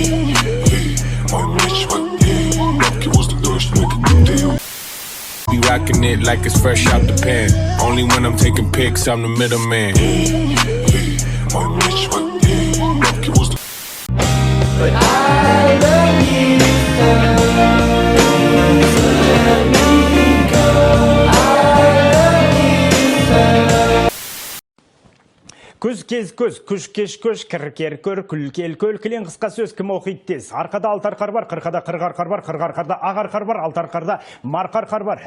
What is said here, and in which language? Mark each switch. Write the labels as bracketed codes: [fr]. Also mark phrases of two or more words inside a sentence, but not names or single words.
[en] Be rocking it like it's fresh out the pan. Only when I'm taking pics, I'm the middleman. But I love you so. [kk] Күз кез көз, күш кеш көш, кір кер көр, күл кел көл, кілең қысқа сөз кім оқиды тез. Арқада алты арқар бар, қырқада қырық арқар бар, қырық арқарда ақ арқар бар, алты арқарда марқа арқар бар.